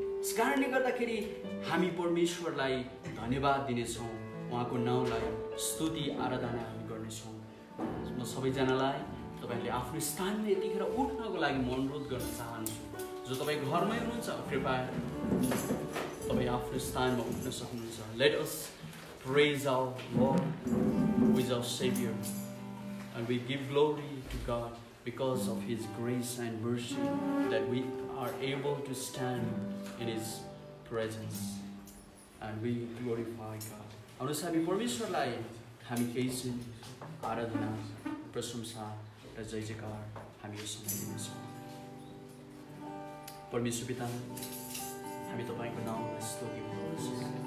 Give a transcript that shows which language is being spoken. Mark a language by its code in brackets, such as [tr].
[ne] यस कारणले गर्दाखेरि हामी परमेश्वरलाई धन्यवाद दिनेछौँ, उहाँको नाउँलाई स्तुति आराधना हामी गर्नेछौँ। म सबैजनालाई तपाईँहरूले आफ्नो स्थानमा यतिखेर उठ्नको लागि म अनुरोध गर्न चाहन्छु। जो तपाईँ घरमै हुनुहुन्छ कृपया तपाईँ आफ्नो स्थानमा उठ्न सक्नुहुन्छ। [en] Let us praise our Lord who is our Savior and we give glory to God because of His grace and mercy that we are able to stand in His presence and we glorify God. [ne] आउनुहोस् हामी परमेश्वरलाई हामी केही छिन आराधना प्रशंसा र जय जयकार हामी यो समय दिनेछौँ। परमेश्वर पिता हामी तपाईँको नाममा स्तुति गर्दछौँ।